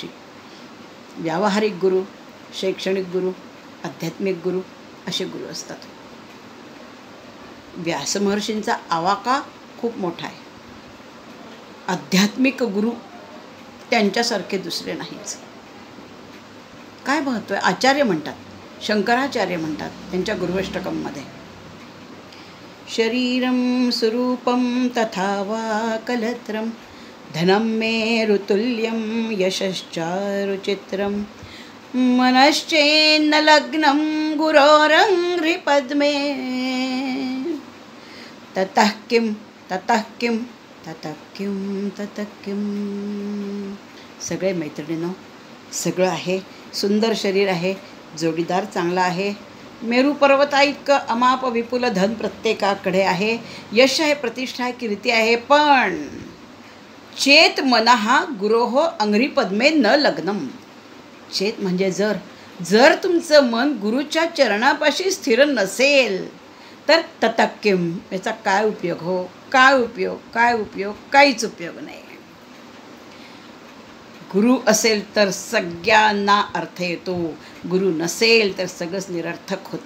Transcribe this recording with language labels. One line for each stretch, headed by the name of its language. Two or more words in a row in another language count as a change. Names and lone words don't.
Marathi: व्यावहारिक गुरु, शैक्षणिक गुरु, आध्यात्मिक गुरु असे गुरु असतात. व्यास महर्षींचा आवाका खूप मोठा आहे. आध्यात्मिक गुरु त्यांच्यासारखे दुसरे नाहीच. काय महत्त्व आहे? आचार्य म्हणतात, शंकराचार्य म्हणतात त्यांच्या गुरुष्टकममध्ये.
Sanskrit: शरीरं स्वरूपं तथा वा कलत्रं धनं मे ऋतुल्यं यशश्चारुचित्रं मनश्चेन्न लग्नं गुरोरङ्घ्रिपद्मे ततः किं ततः किं ततः किं ततः किं.
Marathi: सगळे मैत्रिणींनो, सगळं आहे. सुंदर शरीर आहे, जोडीदार चांगला आहे, मेरू पर्वता इतकं अमाप विपुल धन प्रत्येकाकडे आहे, यश आहे, प्रतिष्ठा आहे, कीर्ती आहे, पण
Sanskrit: चेत मनहा गुरोहो अंघ्रिपद्मे न लग्नम.
Marathi: चेत म्हणजे जर तुमचं मन गुरुच्या चरणापाशी स्थिर नसेल तर ततक्किम, याचा काय उपयोग हो? काय उपयोग? काहीच उपयोग नाही. गुरु असेल तर सगळ्यांना अर्थ येतो, गुरु नसेल तर सगळंच निरर्थक होतं.